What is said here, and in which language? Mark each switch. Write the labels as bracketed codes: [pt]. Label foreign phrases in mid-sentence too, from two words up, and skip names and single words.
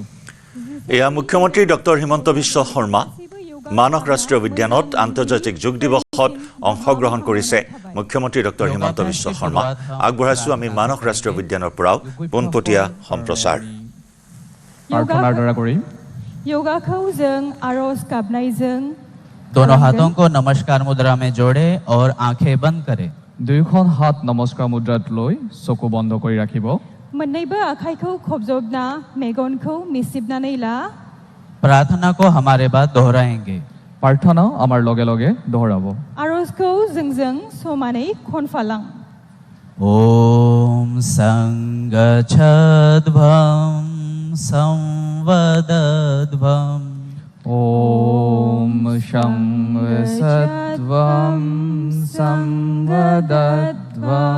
[as] এয়া মুখ্যমন্ত্ৰী ডক্টৰ হিমন্ত বিশ্ব শৰ্মা মানস ৰাষ্ট্ৰীয় উদ্যানত আন্তৰ্জাতিক যোগ দিৱসত অংশগ্ৰহণ কৰিছে। মুখ্যমন্ত্ৰী ডক্টৰ হিমন্ত বিশ্ব শৰ্মা আগবঢ়াইছো আমি মানস ৰাষ্ট্ৰীয় উদ্যানৰ পৰাও পোনপটীয়া সম্প্ৰচাৰ। প্ৰাৰ্থনাৰ দ্বাৰা কৰিম। [brx] योगाखौ जों आरज गाबनायजों [hi] दोनों हाथों को नमस्कार मुद्रा में जोड़े और आंखें बंद करें। [as] দুয়োখন হাত নমস্কাৰ মুদ্ৰাত লৈ চকু বন্ধ কৰি ৰাখিব [brx] मोन्नैबो आखाइखौ खबजबना मेगनखौ मिसिबनानै ला [hi] प्रार्थना को हमारे बाद दोहराएंगे। [as] প্ৰাৰ্থনা আমাৰ লগে লগে दोहराब [brx] आर'जखौ जोंजों समानै खनफालां [sa] ओम संगच्छध्वं संवदध्वं ॐ शं सत्वं संवदध्वं